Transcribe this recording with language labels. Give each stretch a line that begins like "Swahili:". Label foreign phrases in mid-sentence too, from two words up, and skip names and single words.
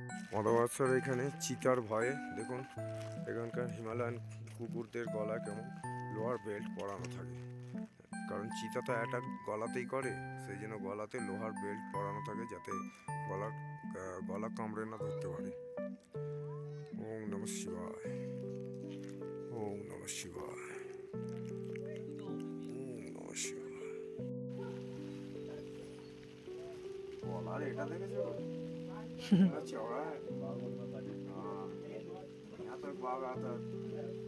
Bangla: অমাবস্যার এখানে চিতার ভয়ে দেখুন এখানকার হিমালয়ান কুকুরদের গলা কেমন লোহার বেল্ট পরানো থাকে, কারণ চিতা তো অ্যাটাক গলাতেই করে, সেই জন্য গলাতে লোহার বেল্ট পরানো থাকে যাতে গলা কামড়ে না ধরতে পারে।
Sanskrit: ওম নমঃ শিবায়, ওম নমঃ শিবায়, ওম নমঃ শিবায়।
Bangla: গলার এটা দেখেছো
Hindi: चौड़ा है। हाँ यहाँ तक बाग आता है।